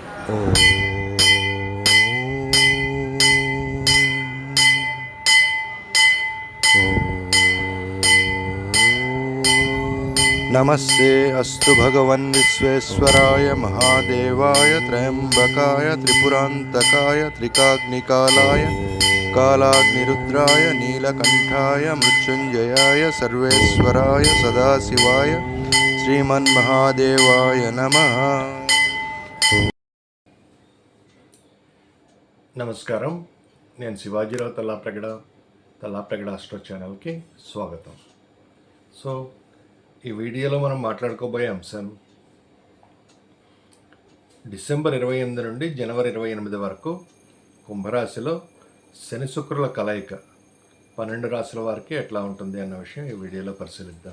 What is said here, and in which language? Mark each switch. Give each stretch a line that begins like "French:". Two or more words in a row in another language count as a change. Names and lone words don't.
Sanskrit: नमस्ते अस्तु भगवन् विश्वेश्वराय महादेवाय त्र्यंबकाय त्रिपुरांतकाय त्रिकाग्निकालाय कालाग्निरुद्राय नीलकंठाय मृत्युंजयाय सर्वेश्वराय सदाशिवाय श्रीमन्महादेवाय नमः।
Telugu: నమస్కారం, నేను శివాజీరావు తల్లాప్రగడ ఆస్ట్రో ఛానల్కి స్వాగతం. సో ఈ వీడియోలో మనం మాట్లాడుకోబోయే అంశం డిసెంబర్ 28 నుండి జనవరి 28 వరకు కుంభరాశిలో శని శుక్రుల కలయిక 12 రాశుల వారికి ఎట్లా ఉంటుంది అన్న విషయం ఈ వీడియోలో పరిశీలిద్దాం.